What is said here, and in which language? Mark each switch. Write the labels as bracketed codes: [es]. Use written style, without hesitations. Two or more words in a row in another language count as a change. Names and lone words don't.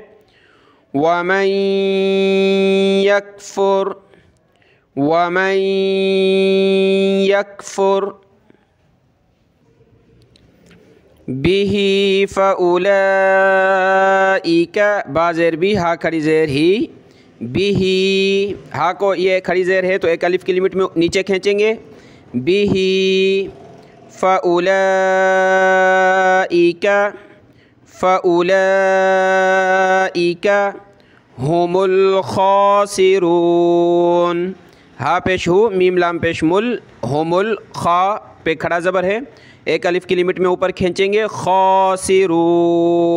[ar] وَمَن یکفر، وَمَن یکفر بِہ فَأُولَئِکَ، [ur] با زیر بی، ہا کھڑی زیر ہی، بِہ، ہا کو یہ کھڑی زیر ہے تو ایک الف کی لمٹ میں نیچے کھینچیں گے، بِہ [ar] فَأُولَئِکَ، فَأُولَئِکَ ہم الخاسرون، [ur] ہا پیش ہو، میم لام پیش مل، ہم الخا پہ کھڑا زبر ہے، ایک الف کی لمٹ میں اوپر کھینچیں گے، خاسرون۔